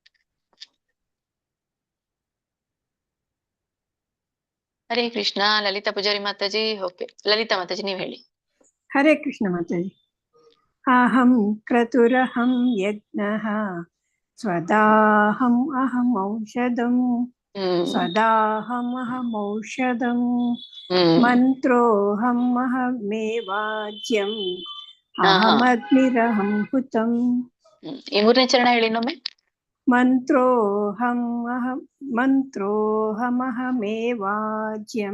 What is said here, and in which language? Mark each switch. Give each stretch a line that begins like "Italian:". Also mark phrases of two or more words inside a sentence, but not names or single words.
Sanskrit: ಹರೇ ಕೃಷ್ಣ.
Kannada: ಲಲಿತಾ ಪೂಜಾರಿ ಮಾತಾಜಿ. ಓಕೆ, ಲಲಿತಾ ಮಾತಾಜಿ ನೀವು ಹೇಳಿ.
Sanskrit: ಹರೇ ಕೃಷ್ಣ ಮಾತಾಜಿ. ಅಹಂ ಕ್ರತುರಹಂ ಯಜ್ಞಃ ಸ್ವದಾಹಂ ಅಹಂ ಔಷಧಂ. ಸ್ವದಾಹಂ ಅಹಂ ಔಷಧಂ ಮಂತ್ರೋಹಂ ಅಹಮೇವಾಜ್ಯಂ ಅಹಮಗ್ನಿರಹಂ ಹುತಂ.
Kannada: ಈ ಮೂರನೇ ಚರಣ ಹೇಳಿ ಇನ್ನೊಮ್ಮೆ.
Sanskrit: ಮಂತ್ರೋಹಮಹಮೇವಾಜ್ಯಂ